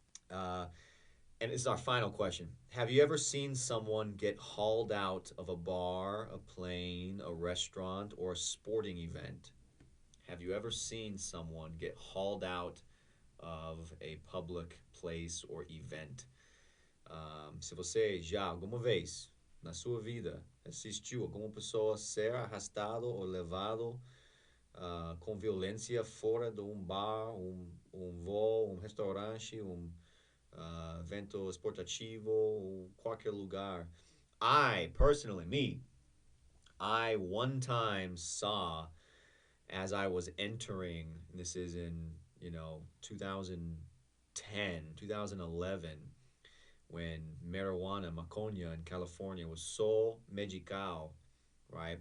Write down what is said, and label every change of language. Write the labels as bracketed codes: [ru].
[en] Uh, and this is our final question. Have you ever seen someone get hauled out of a bar, a plane, a restaurant, or a sporting event? Have you ever seen someone get hauled out of a public place or event? [pt] Se você já alguma vez na sua vida assistiu alguma pessoa ser arrastado ou levado com violência fora de um bar, voo, restaurante, evento esportivo, ou qualquer lugar. [en] I personally, I one time saw as I was entering, this is in, 2010, 2011, when marijuana, maconha in California was so medical, right?